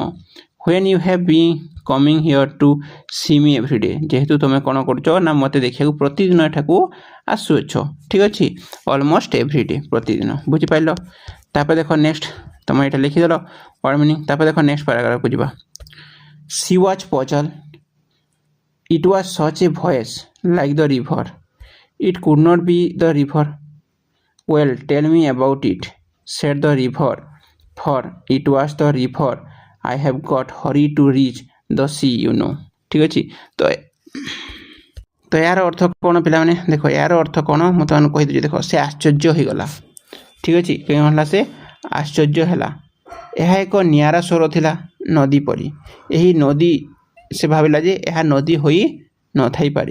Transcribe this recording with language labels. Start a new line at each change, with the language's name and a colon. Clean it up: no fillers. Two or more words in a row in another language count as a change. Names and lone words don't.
English: When you have been coming here to see me every day.
Odia: ଯେହେତୁ ତୁମେ କ'ଣ କରୁଛ ନା ମୋତେ ଦେଖିବାକୁ ପ୍ରତିଦିନ ଏଠାକୁ ଆସୁଅଛ। ଠିକ୍ ଅଛି,
English: almost every day,
Odia: ପ୍ରତିଦିନ। ବୁଝିପାରିଲ? ତାପରେ ଦେଖ ନେକ୍ସଟ, ତୁମେ ଏଇଟା ଲେଖିଦେଲ
English: word meaning.
Odia: ତାପରେ ଦେଖ ନେକ୍ସଟ ପାରାଗ୍ରାଫକୁ ଯିବା।
English: She was puzzled. It was such a voice, like the river. It could not be the river. Well, tell me about it, said the river, for it was the river I have got hurry to reach the sea, you know.
Odia: ঠিক ଅଛି, ତ ଏହାର ଅର୍ଥ କ'ଣ ପିଲାମାନେ? ଦେଖ ଏହାର ଅର୍ଥ କ'ଣ ମୁଁ ତୁମମାନଙ୍କୁ କହିଦେଉଛି। ଦେଖ ସେ ଆଶ୍ଚର୍ଯ୍ୟ ହୋଇଗଲା। ଠିକ୍ ଅଛି, କେଉଁ ହେଲା? ସେ ଆଶ୍ଚର୍ଯ୍ୟ ହେଲା। ଏହା ଏକ ନିଆରା ସ୍ୱର ଥିଲା, ନଦୀ ପରି। ଏହି ନଦୀ, ସେ ଭାବିଲା ଯେ ଏହା ନଦୀ ହୋଇ ନଥାଇପାରେ।